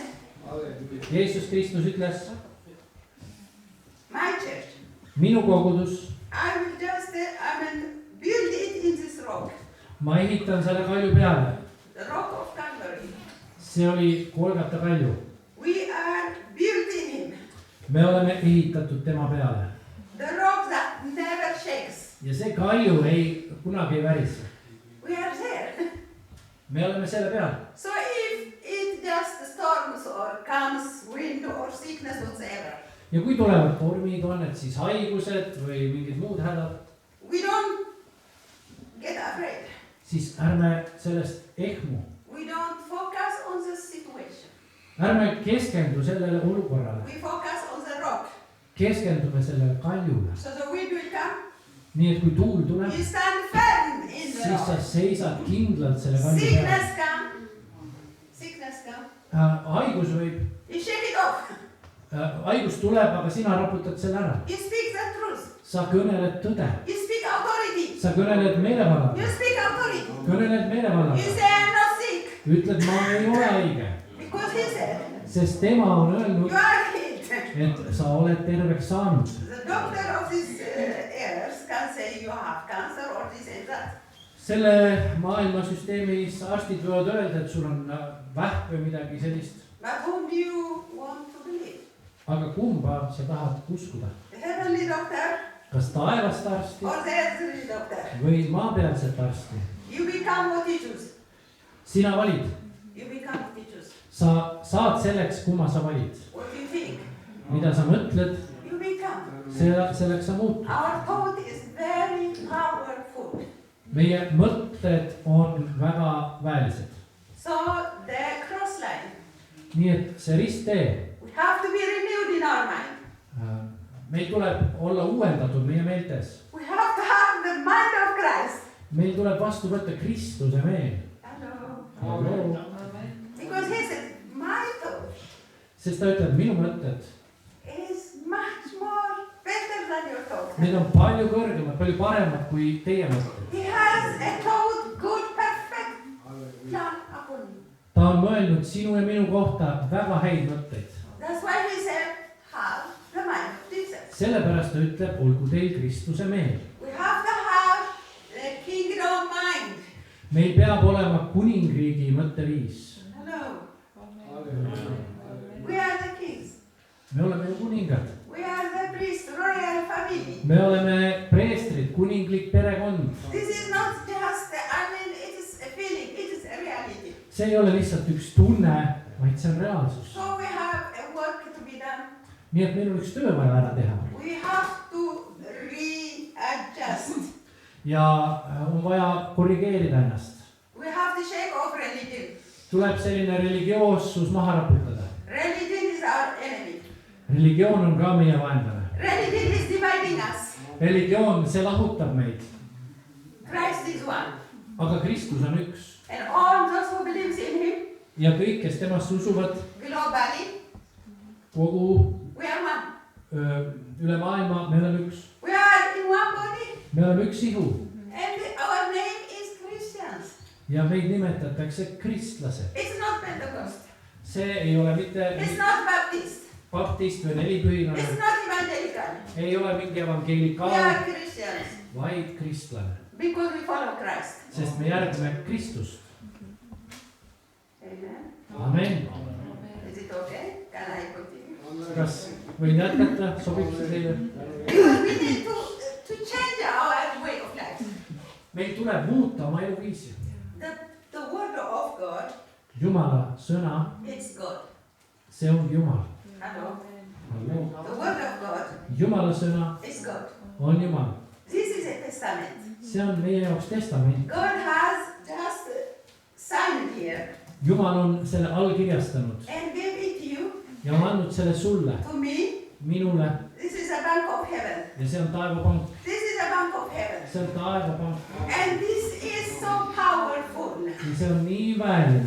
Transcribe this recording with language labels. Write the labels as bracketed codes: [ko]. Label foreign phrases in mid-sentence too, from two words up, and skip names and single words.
[et] Jeesus Kristus ütles, [en] my church, [et] minu kogudus, [en] I will just, build it in this rock. [et] ma ehitan selle kalju peale. [en] The rock of Calvary. [et] See oli Golgata kalju. [en] We are built in him. [et] Me oleme ehitatud tema peale. [en] The rock that never shakes. [et] Ja see kalju kunagi ei värise. [en] We are there. [et] Me oleme selle peal. [en] So if it just storms or comes wind or sickness whatsoever, [et] Ja kui tulevad tormid, on need siis haigused või mingid muud hädad, [en] we don't get afraid. [et] siis ärme sellest ehmu. [en] We don't focus on the situation. [et] Ärme keskendu sellele olukorrale. [en] We focus on the rock. [et] Keskendume sellele kaljule. [en] So the wind will come. [et] Nii et kui tuul tuleb, [en] You stand firm in the [et] siis sa [en] rock. [et] seisad kindlalt selle kalju peale. [en] Sickness come. Sickness come. [et] Haigus võib, [en] You shake it off. [et] haigus tuleb, aga sina raputad selle ära. [en] You speak the truth. [et] Sa kõneled tõde. [en] You speak authority. [et] Sa kõneled meelevalla. [en] You speak authority. [et] Kõneled meelevalla. [en] You say I'm not sick. [et] Ütled, ma ei ole haige. [en] Because he said, [et] Sest tema on öelnud, [en] you are healed. [et] et sa oled terveks saanud. [en] The doctor of this earth can say you have cancer or this and that. [et] Selle maailmasüsteemis arstid võivad öelda, et sul on vähk või midagi sellist. [en] But whom do you want to believe? [et] Aga kumba sa tahad uskuda? [en] The heavenly doctor [et] Kas taevast arsti [en] or the earthly doctor? [et] või maapealset arsti? [en] You become what you choose. [et] Sina valid. [en] You become what you choose. [et] Sa saad selleks, kumma sa valid. [en] What you think, [et] Mida sa mõtled, [en] you become. [et] selleks sa muutud. [en] Our thought is very powerful. [et] Meie mõtted on väga väelised. [en] So the cross line, [et] Nii et see risttee, [en] we have to be renewed in our mind. [et] meil tuleb olla uuendatud meie meeltes. [en] We have to have the mind of Christ. [et] Meil tuleb vastu võtta Kristuse meel. [en] Hello. Because he said, my thought [et] Sest ta ütleb, minu mõtted, [en] is much more better than your thought. [et] need on palju kõrgemad, palju paremad kui teie mõtted. [en] He has a thought, good, perfect plan upon you. [et] Ta on mõelnud sinu ja minu kohta väga häid mõtteid. [en] That's why he said, have the mind of Jesus. [et] Sellepärast ta ütleb, olgu teil Kristuse meel. [en] We have to have the kingdom mind. [et] Meil peab olema kuningriigi mõtteviis. [en] Hello. We are the kings. [et] Me oleme ju kuningad. [en] We are the priest, royal family. [et] Me oleme preestrid, kuninglik perekond. [en] This is not just, it is a feeling, it is a reality. [et] See ei ole lihtsalt üks tunne, vaid see on reaalsus. [en] So we have a work to be done. [et] Nii et meil on üks töö vaja ära teha. [en] We have to readjust. [et] Ja on vaja korrigeerida ennast. [en] We have to shake off religion. [et] Tuleb selline religioossus maha raputada. [en] Religion is our enemy. [et] Religioon on ka meie vaenlane. [en] Religion is dividing us. [et] Religioon, see lahutab meid. [en] Christ is one. [et] Aga Kristus on üks. [en] And all those who believe in him, [et] Ja kõik, kes temasse usuvad, [en] globally, [et] kogu [en] we are one. [et] üle maailma, me oleme üks. [en] We are in one body. [et] Me oleme üks ihu. [en] And our name is Christians. [et] Ja meid nimetatakse kristlased. [en] It's not Pentecost. [et] See ei ole mitte [en] It's not Baptist. [et] baptist või nelipühilane. [en] It's not evangelical. [et] Ei ole mingi [en] We [et] evangelikaal, [en] are Christians [et] vaid kristlane. [en] because we follow Christ. [et] Sest me järgime Kristust. [en] Amen. [et] Amen. [en] Is it okay? Can I continue? [et] Kas võin jätkata? Sobib see teile? [en] Because we need to change our way of life. [et] Meil tuleb muuta oma eluviisi. [en] The word of God, [et] Jumala sõna, [en] it's God. [et] see on Jumal. [en] Hello. [et] Halloo. [en] The word of God [et] Jumala sõna [en] is God. [et] on Jumal. [en] This is a testament. [et] See on meie jaoks testament. [en] God has just signed here [et] Jumal on selle allkirjastanud [en] and gave it to you, [et] ja on andnud selle sulle, [en] to me. [et] minule [en] This is a bank of heaven. [et] ja see on taevapank. [en] This is a bank of heaven. [et] See on taevapank [en] And this is so powerful [et] ja see on nii väeline,